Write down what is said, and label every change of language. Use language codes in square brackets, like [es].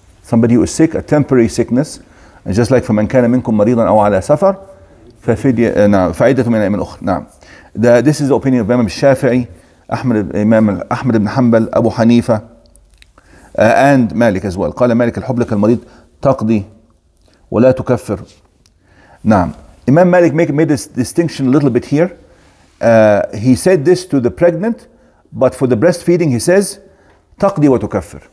[en] Somebody who is sick, a temporary sickness, and just like [ar] فَمَنْ كَانَ مِنْكُمْ مَرِيضًا أَوْ عَلَى سَفَرٍ فَعِدَّةٌ مِنْ أَيَّامٍ أُخْرَى. [en] Now, this is the opinion of Imam Shafi'i, Imam Ahmad ibn Hanbal, Abu Hanifa, and Malik as well. [ar] قال مالك الحبلة كالمريض تقضي ولا تكفر. [en] Now, Imam Malik made this distinction a little bit here. He said this to the pregnant, but for the breastfeeding he says [ar] تقضي وتكفر.